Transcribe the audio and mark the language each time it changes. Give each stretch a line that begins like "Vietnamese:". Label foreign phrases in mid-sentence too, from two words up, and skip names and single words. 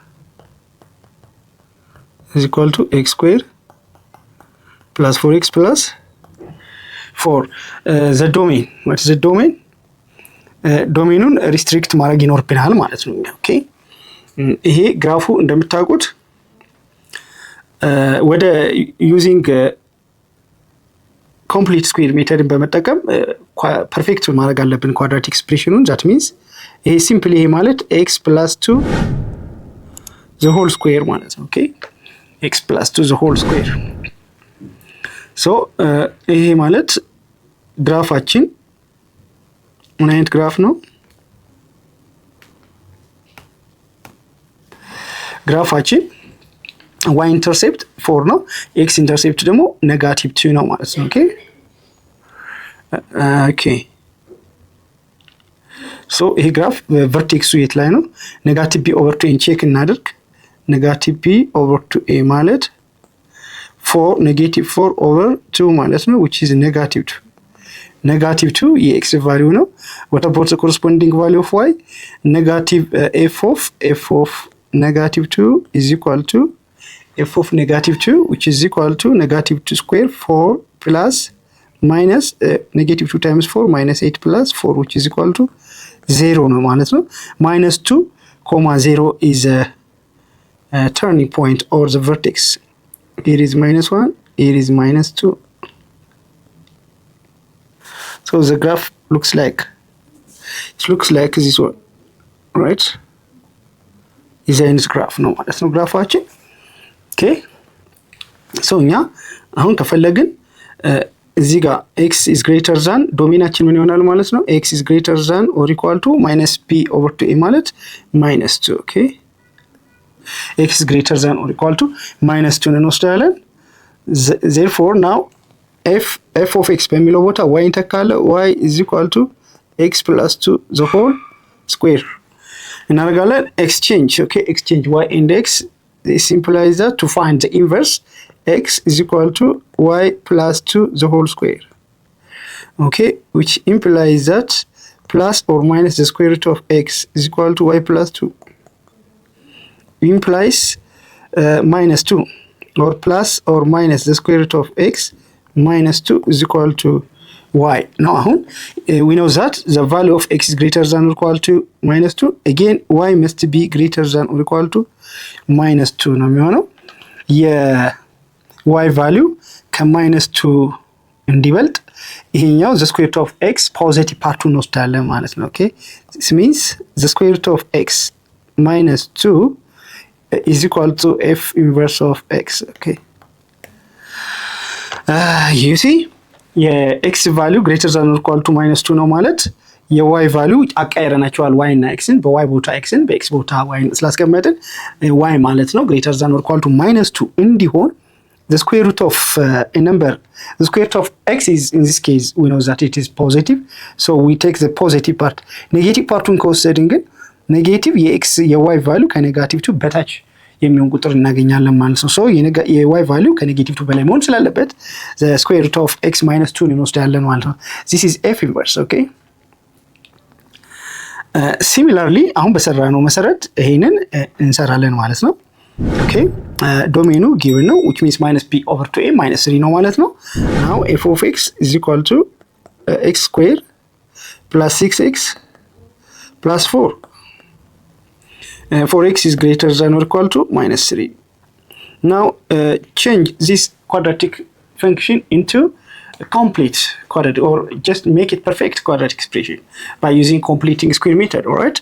English: is equal to x squared plus 4x plus 4 the domain what is the domain
Amharic: ዶሜኑን ሪስትሪክት ማድረግ ይኖርብናል ማለት ነው ኦኬ ይሄ ግራፉ እንደምታውቁት ወደ ዩዚንግ
English: complete square method
Amharic: በመጠቀም ፐርፌክት ማድረግ አለብን
English: quadratic expression that means
Amharic: ይሄ ሲምፕሊ ይሄ ማለት
English: x plus 2 the whole square
Amharic: ማለት ነው ኦኬ
English: x plus 2 the whole square
Amharic: so ይሄ ማለት ግራፋችን ምን አይነት ግራፍ ነው ግራፋችን y ኢንተርሴፕት 4 ነው x ኢንተርሴፕት ደግሞ ኔጋቲቭ 2 ነው ማለት ነው ኦኬ ኦኬ ሶ ይሄ ግራፍ ቨርቴክሱ የት ላይ ነው
English: negative b over 2
Amharic: ቼክ እናድርግ
English: negative b over 2a
Amharic: ማለት
English: 4 negative 4 over 2
Amharic: ማለት ነው which is negative 2 negative
English: 2 የx value ነው what about the corresponding value of y negative f of negative 2 is equal to f of negative 2 which is equal to negative 2 square 4 plus minus negative 2 times 4 minus 8 plus 4 which is equal to 0
Amharic: ነው ማለት ነው
English: minus 2 comma 0 is turning point or the vertex. Here is -1, here is -2. So the graph looks like this one, right? Is a graph
Amharic: ነው ማለት ነው ግራፋችን።
English: okay so
Amharic: እኛ አሁን ከፈለግን እዚህ ጋር
English: x is greater than
Amharic: ዶሜናችን ምን ይሆናል ማለት ነው
English: x is greater than or equal to -p/2a ማለት -2 okay x is greater than or equal to -2 እንወስዳለን therefore now f of x
Amharic: በሚለው ቦታ y እንተካለ
English: y is equal to x plus 2 the whole square እናደርጋለን exchange okay exchange y and x this implies that to find the inverse x is equal to y plus 2 the whole square okay which implies that plus or minus the square root of x is equal to y plus 2 implies -2 or plus or minus the square root of x minus 2 is equal to y. Now we know that the value of x is greater than or equal to -2. Again y must be greater than or equal to -2
Amharic: ነው የሚሆነው
English: y value
Amharic: ከ-2 እንዲበልጥ ይሄኛው
English: the square root of x positive part
Amharic: እንወስዳለን ማለት ነው
English: okay this means the square root of x -2 is equal to f inverse of x okay you see የx value greater than or equal to -2
Amharic: ነው ማለት የy value አቀያይረናቸዋል y እና x ን በy ቦታ x ን በx ቦታ y ን ስላስቀመጥን y ማለት ነው
English: greater than or equal to -2 እንዲሆን the square root of a number the square root of x is in this case we know that it is positive so we take the positive part negative partun
Amharic: ከወሰድን ግን
English: negative የx የy value
Amharic: ከኔጋቲቭ ቱ በታች የሚሆን ቁጥር እናገኛለን ማለት ነው
English: so
Amharic: የy value ከኔጌቲቭ ቱ በላይ መሆን ስላለበት
English: the square root of x - 2
Amharic: እንወስዳለን ማለት ነው
English: this is f inverse okay similarly
Amharic: አሁን በሰራነው መሰረት ይሄንን እንሰራለን ማለት ነው
English: okay ዶሜኑ given ነው which means -p/2a -3
Amharic: ነው ማለት ነው
English: now f of x is equal to x square plus 6x plus 4 for x is greater than or equal to -3. Now change this quadratic function into a complete quadratic or just make it perfect quadratic expression by using completing square method, all right?